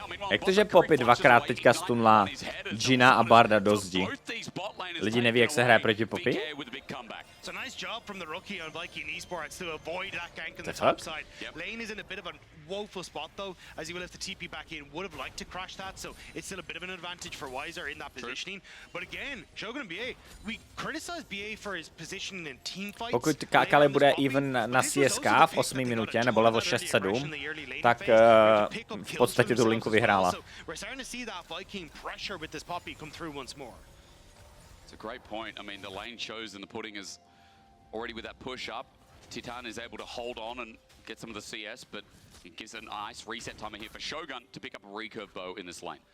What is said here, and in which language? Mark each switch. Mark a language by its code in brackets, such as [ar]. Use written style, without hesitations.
[cs] Jak to, že Poppy dvakrát teďka stunla Jina a Barda do zdi? Lidi neví, jak se hraje proti Poppy? [en] So nice job from the rookie on Viking Esports to avoid that gank on the top side. Lane is in a bit of a woeful spot though, as he will have to TP back in. Would have liked to crash that, so it's still a bit of an advantage for Wiser in that positioning. But again, Shogun and BA, we criticize BA for his position in team fights. [cs] Pokud Kakali bude even na CSK v 8 minutě nebo level 6-7, tak v podstatě tu linku vyhrála. [en] We're starting to see that Viking pressure with this Poppy come through once more. It's a great point. I mean, the lane shows in the pudding is already with that push up. Titan is able to hold on and get some of the CS, but it gives a nice reset timer here for Shogun to pick up a recurve bow in this lane.